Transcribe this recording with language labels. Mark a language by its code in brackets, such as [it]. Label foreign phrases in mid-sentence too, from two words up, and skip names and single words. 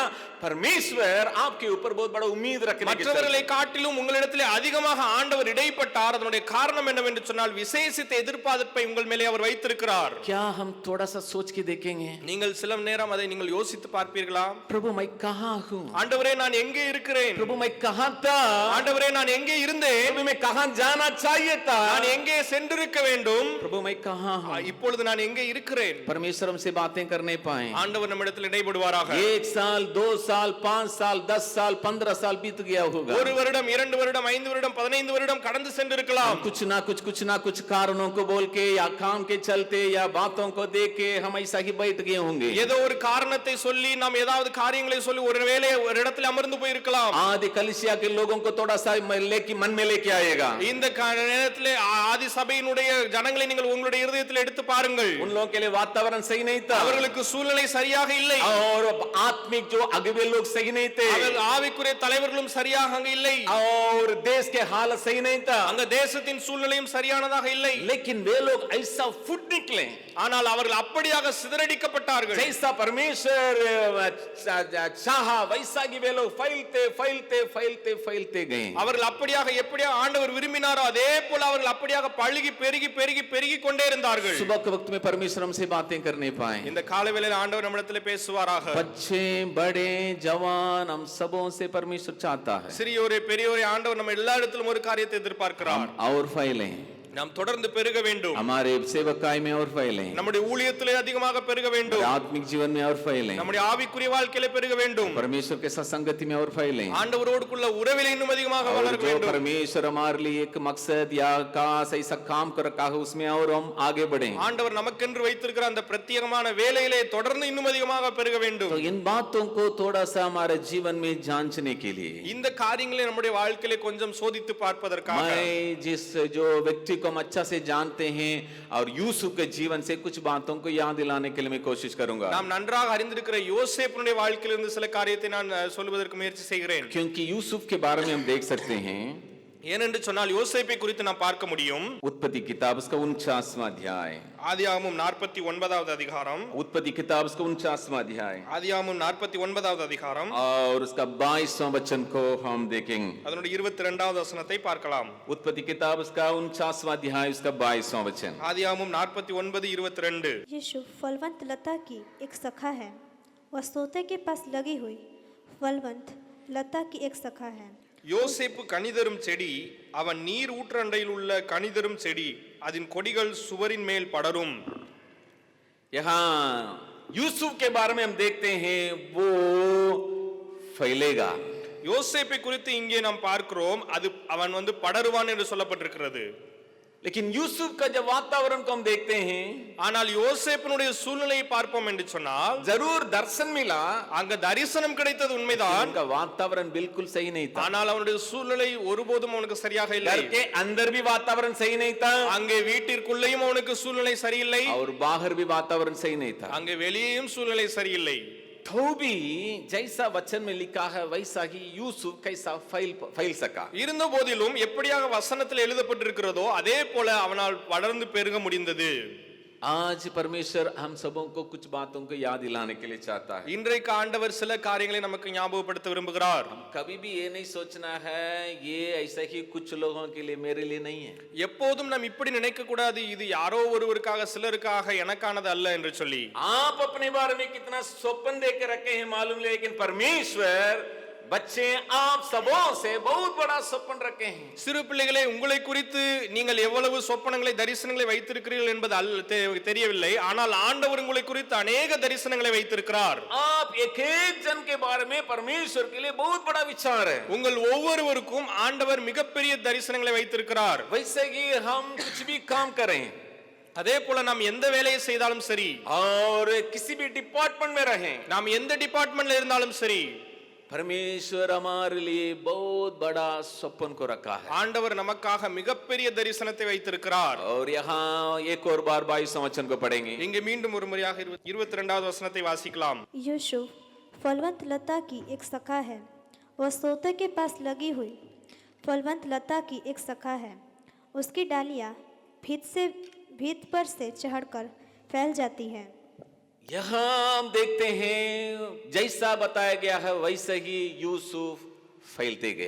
[hi] परमेश्वर आपके ऊपर बहुत बड़ा उम्मीद रखने की [ta] மற்றவர்களை காட்டிலும் உங்களிடத்திலே அதிகமாக ஆண்டவர் இடைப்பட்டார். அதனுடைய காரணம் என்னவென்று சொன்னால் விசேஷித்த எதிர்பார்ப்பை உங்கள் மேலே அவர் வைத்திருக்கிறார். [hi] क्या हम थोड़ा सा सोच के देखेंगे? [ta] நீங்கள் சில நேரம் அதை நீங்கள் யோசித்து பார்ப்பீர்களா? [hi] प्रभु मैं कहाँ हूँ? [ta] ஆண்டவரே நான் எங்கே இருக்கிறேன்? [hi] प्रभु मैं कहाँ था? [ta] ஆண்டவரே நான் எங்கே இருந்தேன்? [hi] प्रभु मैं कहाँ जाना चाहिए था? [ta] நான் எங்கே சென்றிருக்க வேண்டும்? [hi] प्रभु मैं कहाँ हूँ? [ta] இப்பொழுது நான் எங்கே இருக்கிறேன்? [hi] परमेश्वर हमसे बातें करने पाए। [ta] ஆண்டவர் நம்மிடத்தில் இடைபடுவாராக. [hi] 1 साल 2 साल 5 साल 10 साल 15 साल बीत गया होगा, [ta] ஒரு வருடம் 2 வருடம் 5 வருடம் 15 வருடம் கடந்து சென்றிருக்கலாம். [hi] कुछ ना कुछ कारणों को बोल के या काम के चलते या बातों को देख के हम ऐसा ही बैठ गए होंगे। [ta] ஏதோ ஒரு காரணத்தை சொல்லி நாம் ஏதாவது காரியங்களை சொல்லி ஒருவேளை ஒரு இடத்துல அமர்ந்து போயிருக்கலாம். [hi] आदि कलीसिया के लोगों को थोड़ा सा मन में लेके आएगा। [ta] இந்த நேரத்திலே ஆதி சபையினுடைய ஜனங்களை நீங்கள் உங்களுடைய இதயத்தில் எடுத்து பாருங்கள். [hi] उन लोगों के लिए वातावरण सही नहीं था, [ta] அவர்களுக்கு சூழ்நிலை சரியாக இல்லை, [hi] और आत्मिक जो अगुवे लोग सही नहीं थे, [ta] ஆவிக்குரிய தலைவர்களும் சரியாக அங்க இல்லை, [hi] और देश के हालत सही नहीं था, [ta] அங்க தேசத்தின் சூழ்நிலையும் சரியானதாக இல்லை. [hi] लेकिन वे लोग ऐसा फुट निकले, [ta] ஆனால் அவர்கள் அப்படியாக சிதறடிக்கப்பட்டார்கள். [hi] जैसा परमेश्वर चाहा वैसा कि वे लोग फैलते फैलते फैलते फैलते गए। [ta] அவர்கள் அப்படியாக எப்படியாக ஆண்டவர் விரும்பினாரோ அதே போல அவர்கள் அப்படியாக பழுகி பெருகி பெருகி பெருகி கொண்டே இருந்தார்கள். [hi] सुबह के वक्त में परमेश्वर हमसे बातें करने पाए। [ta] இந்த காலவேளையில் ஆண்டவர் நம்மிடத்தில் பேசுவாராக. [hi] बच्चे बड़े जवान हम सबों से परमेश्वर चाहता है [ta] சிறியோரே பெரியோரே ஆண்டவர் நம்ம எல்லா இடத்திலும் ஒரு காரியத்தை எதிர்பார்க்கிறார். [hi] और फैलें, [ta] நாம் தொடர்ந்து பெருக வேண்டும், [hi] हमारे सेवकाई में और फैलें, [ta] நம்முடைய ஊழியத்திலே அதிகமாக பெருக வேண்டும், [hi] आत्मिक जीवन में और फैलें, [ta] நம்முடைய ஆவிக்குரிய வாழ்க்கையிலே பெருக வேண்டும், [hi] परमेश्वर के साथ संगति में और फैलें, [ta] ஆண்டவரோடுக்குள்ள உறவிலே இன்னும் அதிகமாக [hi] और [ta] வளர [hi] जो [ta] வேண்டும். [hi] परमेश्वर हमारे लिए एक मकसद या खास ऐसा काम कर रखा है उसमें और हम आगे बढ़ें। [ta] ஆண்டவர் நமக்கென்று வைத்திருக்கிற அந்த பிரத்யேகமான வேலையிலே தொடர்ந்து இன்னும் அதிகமாக பெருக வேண்டும். [hi] तो इन बातों को थोड़ा सा हमारे जीवन में जांचने के लिए [ta] இந்த காரியங்களை நம்முடைய வாழ்க்கையிலே கொஞ்சம் சோதித்து பார்ப்பதற்காக [hi] मैं जिस जो व्यक्ति को हम अच्छा से जानते हैं और यूसुफ के जीवन से कुछ बातों को याद दिलाने के लिए मैं कोशिश करूंगा, [ta] நாம் நன்றாக அறிந்திருக்கிற யோசேப்புடைய வாழ்க்கையிலிருந்து சில காரியத்தை நான் சொல்வதற்கு முயற்சி செய்கிறேன். [hi] क्योंकि यूसुफ के बारे में हम देख सकते हैं [ta] ஏனென்று சொன்னால் யோசேப்பை குறித்து நாம் பார்க்க முடியும். [hi] उत्पत्ति किताब उसका 49वां अध्याय, [ta] ஆதியாகமம் 49வது அதிகாரம், [hi] उत्पत्ति किताब उसका 49वां अध्याय [ta] ஆதியாகமம் 49வது அதிகாரம் [hi] और उसका 22वां वचन को हम देखेंगे. [ta] அதனுடைய 22வது வசனத்தை பார்க்கலாம். [hi] उत्पत्ति किताब उसका 49वां अध्याय उसका 22वां वचन. [ta] ஆதியாகமம் 49:22. [hi] यीशु फलवंत लता की एक शाखा है, वह सोते के पास लगी हुई फलवंत लता की एक शाखा है. [ta] யோசேப்பு கனிதரும் செடி, அவன் நீர் ஊற்றண்டையில் உள்ள கனிதரும் செடி, அதன் கொடிகள் சுவரின் மேல் படரும். [hi] यहाँ यूसुफ के बारे में हम देखते हैं वो फैलेगा. [ta] யோசேப்பை குறித்து இங்கே நாம் பார்க்கிறோம், அது அவன் படருவான் என்று சொல்லப்பட்டிருக்கிறது. [hi] लेकिन यूसुफ का जब वातावरण को हम देखते हैं, [ta] ஆனால் யோசேப்பினுடைய சூழ்நிலையை பார்ப்போம் என்று சொன்னால் [hi] जरूर दर्शन मिला, [ta] அங்க தரிசனம் கிடைத்தது உண்மைதான். [hi] उनका वातावरण बिल्कुल सही नहीं था. [ta] ஆனால் அவனுடைய சூழ்நிலை ஒருபோதும் அவனுக்கு சரியாக இல்லை. [hi] घर के अंदर भी वातावरण सही नहीं था, [ta] அங்கே வீட்டிற்குள்ளேயும் அவனுக்கு சூழ்நிலை சரியில்லை, [hi] और बाहर भी वातावरण सही नहीं था. [ta] அங்கே வெளியேயும் சூழ்நிலை சரியில்லை. [hi] तो भी जैसा वचन में लिखा है वैसा ही यूसुफ कैसा फैल सका. [ta] இருந்த போதிலும் எப்படியாக வசனத்தில் எழுதப்பட்டிருக்கிறதோ அதே போல அவனால் வளர்ந்து பெருக முடிந்தது. [hi] आज परमेश्वर हम सबों को कुछ बातों को याद दिलाने के लिए चाहता है. [ta] இன்றைக்கு ஆண்டவர் சில காரியங்களை நமக்கு ஞாபகப்படுத்த விரும்புகிறார். [hi] कभी भी ये नहीं सोचना है ये ऐसा ही कुछ लोगों के लिए मेरे लिए नहीं है. [ta] எப்போதும் நாம் இப்படி நினைக்க கூடாது, இது யாரோ ஒருவருக்காக சிலருக்காக எனக்கானது அல்ல என்று சொல்லி. [hi] आप अपने बारे में कितना स्वप्न देकर रखे हैं मालूम, लेकिन परमेश्वर बच्चे आप सबों से बहुत बड़ा स्वप्न रखे हैं. [ta] சிறு பிள்ளைகளே, உங்களை குறித்து நீங்கள் எவ்வளவு சொப்பனங்களை தரிசனங்களை வைத்திருக்கிறீர்கள் என்பது தெரியவில்லை, ஆனால் ஆண்டவர் உங்களை குறித்து अनेक தரிசனங்களை வைத்திருக்கிறார். [hi] आप एक एक जन के बारे में परमेश्वर के लिए बहुत बड़ा विचार है. [ta] உங்கள் ஒவ்வொருவருக்கும் ஆண்டவர் மிகப்பெரிய தரிசனங்களை வைத்திருக்கிறார். [hi] वैसे ही हम कुछ भी काम करें, [ta] அதே போல நாம் எந்த வேலையை செய்தாலும் சரி, [hi] और किसी भी डिपार्टमेंट में रहें, [ta] நாம் எந்த டிபார்ட்மெண்ட்ல இருந்தாலும் சரி, [hi] परमेश्वर हमारे लिए बहुत बड़ा स्वप्न को रखा है. [ta] ஆண்டவர் நமக்காக மிகப்பெரிய தரிசனத்தை வைத்திருக்கிறார். [hi] और यहाँ एक और बार 22वां वचन को पढ़ेंगे. [ta] இங்கே மீண்டும் ஒரு முறையாக 22வது வசனத்தை வாசிக்கலாம். [hi] यीशु फलवंत लता की एक शाखा है, वह सोते के पास लगी हुई फलवंत लता की एक शाखा है, उसकी डालियां भीत पर से चढ़कर फैल जाती हैं. यहाँ हम देखते हैं जैसा बताया गया है वैसे ही यूसुफ फैलते गया.